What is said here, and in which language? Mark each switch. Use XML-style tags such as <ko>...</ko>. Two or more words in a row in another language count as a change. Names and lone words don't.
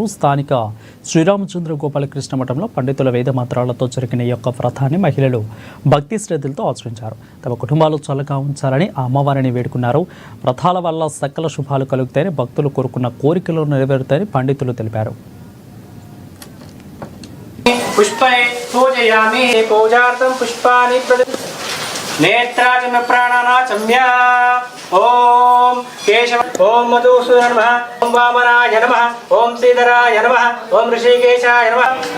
<te>స్థానిక శ్రీరామచంద్ర గోపాలకృష్ణ మఠంలో పండితుల వేద మంత్రాలతో జరిగిన ఈ యొక్క వ్రతాన్ని మహిళలు భక్తి శ్రద్ధలతో ఆచరించారు. తమ కుటుంబాలు చల్లగా ఉంచాలని ఆ అమ్మవారిని వేడుకున్నారు. వ్రతాల వల్ల సకల శుభాలు కలుగుతాయని, భక్తులు కోరుకున్న కోరికలు నెరవేరుతాయని పండితులు తెలిపారు.</te> <sa>पुष्पै पूजयामि पूजार्थं पुष्पाणि नेत्राजम प्राणानाचम्य ओम केशव ओम मधुसूदन नमः ओम वामनाय नमः ओम श्रीधराय नमः ओम ऋषिकेशाय नमः</sa>